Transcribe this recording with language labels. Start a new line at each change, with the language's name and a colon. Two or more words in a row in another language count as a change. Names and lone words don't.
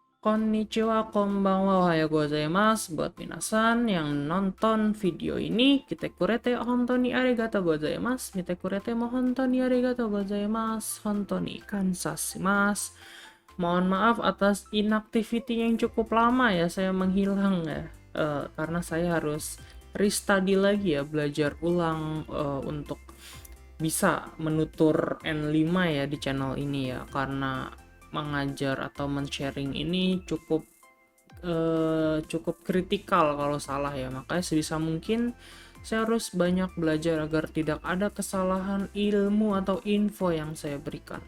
Japanese: こんにちは、こんばんは、おはようございます.
Indonesian: Buat minasan yang nonton video ini,
Japanese: 来てくれて本当にありがとうございます. 見てくれても本当にありがとうございます. 本当に感謝します.
Indonesian: Mohon maaf atas inactivity yang cukup lama ya, saya menghilang ya. Karena saya harus restudy lagi ya, belajar ulang untuk bisa menutur N5 ya di channel ini ya, karena mengajar atau men-sharing ini cukup kritikal kalau salah ya, makanya sebisa mungkin saya harus banyak belajar agar tidak ada kesalahan ilmu atau info yang saya berikan.